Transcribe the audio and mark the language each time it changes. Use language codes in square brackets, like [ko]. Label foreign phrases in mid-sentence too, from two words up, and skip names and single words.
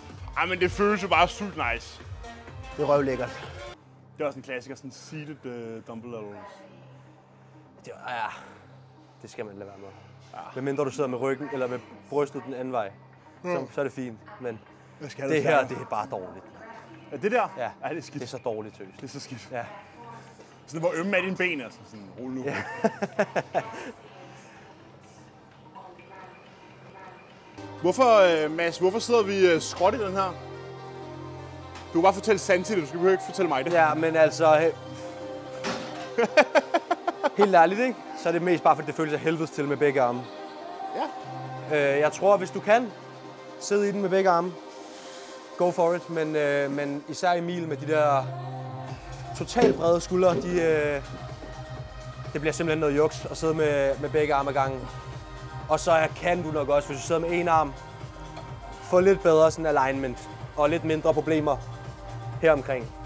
[da] Ej, men det føles jo bare sygt nice. Det er røvlækkert. Det er også en klassiker, sådan [en] seated dumbbell levels. [da] Det skal man lade være med. Ja. Medmindre du sidder med ryggen eller med brystet den anden vej, så er det fint. Men det her, det er bare dårligt. Ja, det der? Ja, det er skidt. Det er så dårligt, tøs. Det er så skidt. Ja. Sådan, hvor ømme er dine ben, altså. Sådan, rolig nu. Ja. Mads, hvorfor sidder vi skråt i den her? Du kan bare fortælle Santi det, du skal ikke fortælle mig det. Ja, men altså... helt ærligt, ikke? Så er det mest bare, fordi det føles af helvedes til med begge arme. Ja. Jeg tror, hvis du kan sidde i den med begge arme, [en] go for it. [da] Men især Emil med de der totalt brede skuldre, det bliver simpelthen noget juks at sidde med begge arme ad gangen. Og så kan du nok også, hvis du sidder med en arm, få lidt bedre sådan alignment og lidt mindre problemer her omkring.